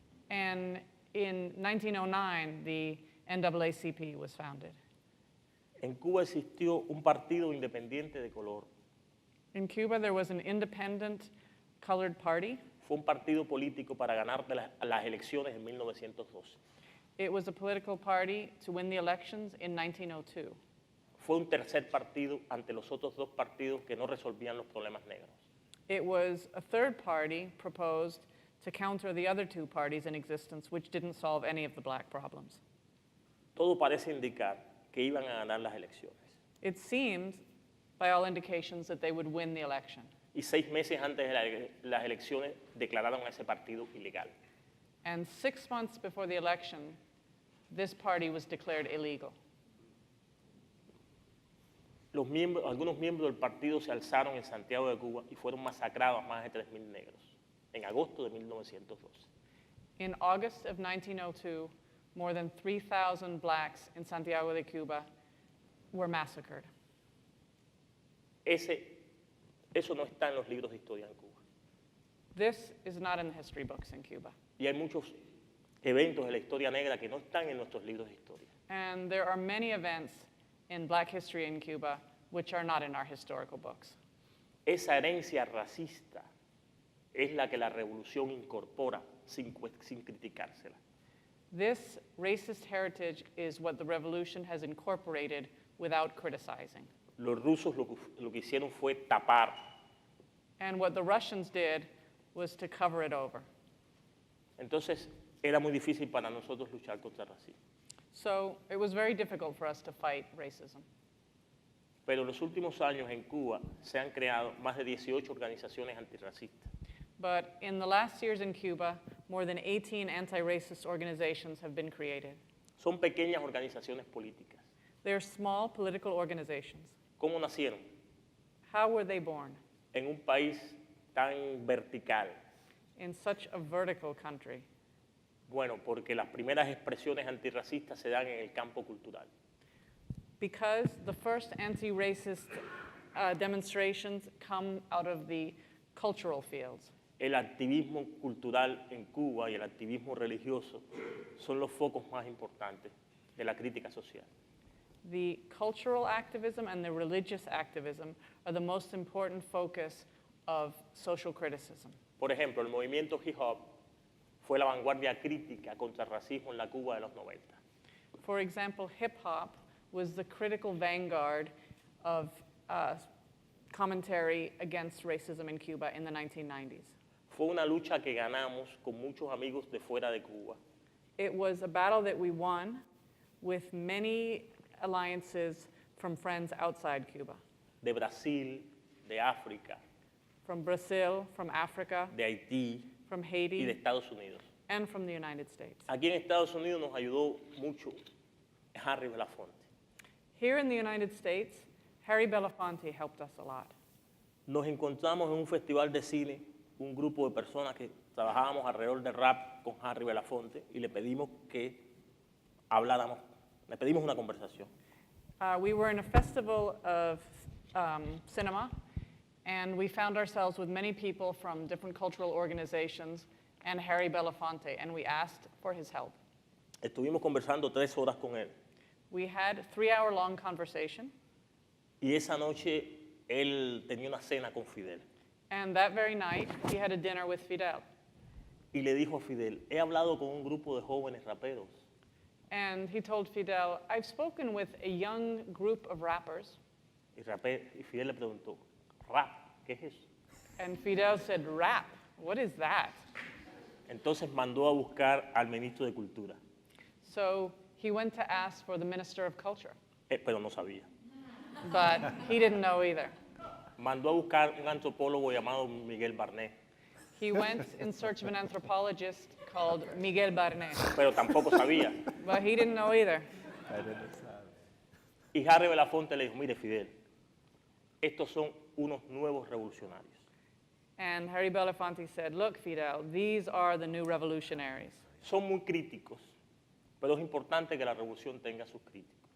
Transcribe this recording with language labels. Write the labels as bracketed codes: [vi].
[en] and in 1909, the NAACP was founded. [es] En Cuba existió un partido independiente de color. [en] In Cuba, there was an independent colored party. [es] Fue un partido político para ganar las elecciones en 1912. [en] It was a political party to win the elections in 1902. [es] Fue un tercer partido ante los otros dos partidos que no resolvían los problemas negros. [en] It was a third party proposed to counter the other two parties in existence, which didn't solve any of the black problems. [es] Todo parece indicar que iban a ganar las elecciones. [en] It seemed, by all indications, that they would win the election. [es] Y 6 meses antes de las elecciones declararon a ese partido ilegal. [en] And 6 months before the election, this party was declared illegal. [es] Algunos miembros del partido se alzaron en Santiago de Cuba y fueron masacrados más de 3.000 negros en agosto de 1912. [en] In August of 1902, more than 3,000 blacks in Santiago de Cuba were massacred. [es] Eso no está en los libros de historia en Cuba. [en] This is not in the history books in Cuba. [es] Y hay muchos eventos de la historia negra que no están en nuestros libros de historia. [en] And there are many events in black history in Cuba which are not in our historical books. [es] Esa herencia racista es la que la revolución incorpora sin criticársela. [en] This racist heritage is what the revolution has incorporated without criticizing. [es] Los rusos lo que hicieron fue tapar. [en] And what the Russians did was to cover it over. [es] Entonces era muy difícil para nosotros luchar contra el racismo. [en] So it was very difficult for us to fight racism. [es] Pero en los últimos años en Cuba se han creado más de 18 organizaciones antirracistas. [en] But in the last years in Cuba, more than 18 anti-racist organizations have been created. [es] Son pequeñas organizaciones políticas. [en] They're small political organizations. [es] ¿Cómo nacieron? [en] How were they born [es] En un país tan vertical. [en] in such a vertical country? [es] Bueno, porque las primeras expresiones antirracistas se dan en el campo cultural. [en] Because the first anti-racist demonstrations come out of the cultural fields. [es] El activismo cultural en Cuba y el activismo religioso son los focos más importantes de la crítica social. [en] The cultural activism and the religious activism are the most important focus of social criticism. [es] Por ejemplo, el movimiento hip hop fue la vanguardia crítica contra el racismo en la Cuba de los 90. [en] For example, hip hop was the critical vanguard of commentary against racism in Cuba in the 1990s. [es] Fue una lucha que ganamos con muchos amigos de fuera de Cuba. [en] It was a battle that we won with many alliances from friends outside Cuba, [es] De Brasil, de África, [en] from Brazil, from Africa, [es] de Haití [en] from [es] y de [en] Haiti, [es] Estados Unidos. [en] and from the United States. [es] Aquí en Estados Unidos nos ayudó mucho Harry Belafonte. [en] Here in the United States, Harry Belafonte helped us a lot. [es] Nos encontramos en un festival de cine, un grupo de personas que trabajábamos alrededor del rap con Harry Belafonte y le pedimos que habláramos, le pedimos una conversación. [en] We were in a festival of cinema, and we found ourselves with many people from different cultural organizations and Harry Belafonte, and we asked for his help. [es] Estuvimos conversando 3 horas con él [en] We had a 3-hour-long conversation, [es] y esa noche él tenía una cena con Fidel. [en] and that very night, he had a dinner with Fidel. [es] y le dijo a Fidel, he hablado con un grupo de jóvenes raperos [en] And he told Fidel, I've spoken with a young group of rappers. [es] y Fidel le preguntó, rap, ¿qué es eso? [en] And Fidel said, rap, what is that? [es] Entonces mandó a buscar al ministro de Cultura, [en] So he went to ask for the Minister of Culture, [es] pero no sabía. [en] but he didn't know either. [es] Mandó a buscar un antropólogo llamado Miguel Barnet, [en] He went in search of an anthropologist called Miguel Barnet, [es] pero tampoco sabía. [en] but he didn't know either. [es] Y Harry Belafonte le dijo, mire Fidel, estos son unos nuevos revolucionarios. [en] And Harry Belafonte said, look, Fidel, these are the new revolutionaries. [es] Son muy críticos, pero es importante que la revolución tenga sus críticos.